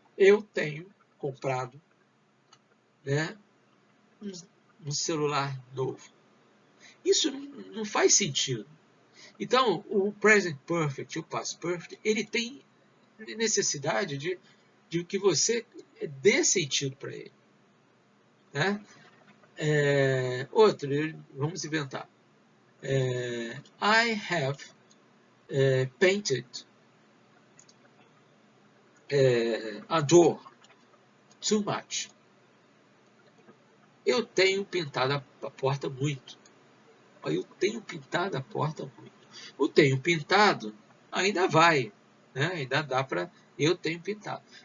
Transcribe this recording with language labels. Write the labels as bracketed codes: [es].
[pt] Eu tenho comprado, né, um celular novo. Isso não faz sentido. Então, o present perfect e o past perfect, ele tem necessidade de que você dê sentido para ele. Né? Outro, vamos inventar. [en] I have painted a door too much. [pt] Eu tenho pintado a porta muito. Eu tenho pintado a porta muito. O tenho pintado ainda vai, né? Ainda dá para eu tenho pintado.